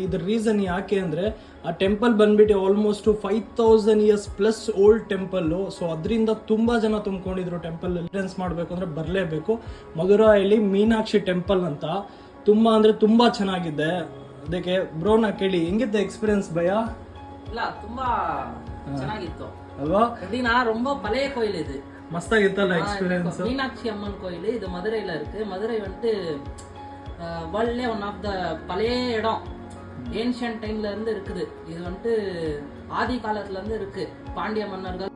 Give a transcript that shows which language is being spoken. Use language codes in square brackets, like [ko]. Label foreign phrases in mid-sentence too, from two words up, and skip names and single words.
[kn] ಇದ್ರ ರೀಸನ್ ಯಾಕೆ ಅಂದರೆ ಆ ಟೆಂಪಲ್ ಬಂದ್ಬಿಟ್ಟು [en] almost 5000 years plus old [kn] ಟೆಂಪಲ್ಲು. ಸೊ ಅದರಿಂದ ತುಂಬ ಜನ ತುಂಬಿಕೊಂಡಿದ್ರು. [en] temple entrance [kn] ಮಾಡಬೇಕು ಅಂದರೆ ಬರಲೇಬೇಕು. ಮಧುರಾಯಲ್ಲಿ ಮೀನಾಕ್ಷಿ ಟೆಂಪಲ್ ಅಂತ ತುಂಬ ಅಂದರೆ ತುಂಬ ಚೆನ್ನಾಗಿದೆ. ಅದಕ್ಕೆ ಬ್ರೋನ ಕೇಳಿ ಹೆಂಗಿತ್ತು ಎಕ್ಸ್ಪೀರಿಯನ್ಸ್ ಭಯ? ಇಲ್ಲ, ತುಂಬಾ ಚೆನ್ನಾಗಿತ್ತು ಅಲ್ವಾ? [ta] எப்படின்னா ரொம்ப பழைய கோயில் இது. [kn] ಮಸ್ತಾಗಿತ್ತಲ್ಲ ಎಕ್ಸ್ಪೀರಿಯನ್ಸ್? [ta] மீனாட்சி அம்மன் கோயில் இது மதுரையில இருக்கு. மதுரை வந்துட்டு வேர்ல்ட்லே [en] one of the [ta] பழைய இடம். [en] ancient timela [ta] இருந்து இருக்குது. இது வந்துட்டு ஆதி காலத்துல இருந்து இருக்கு. பாண்டிய மன்னர்கள்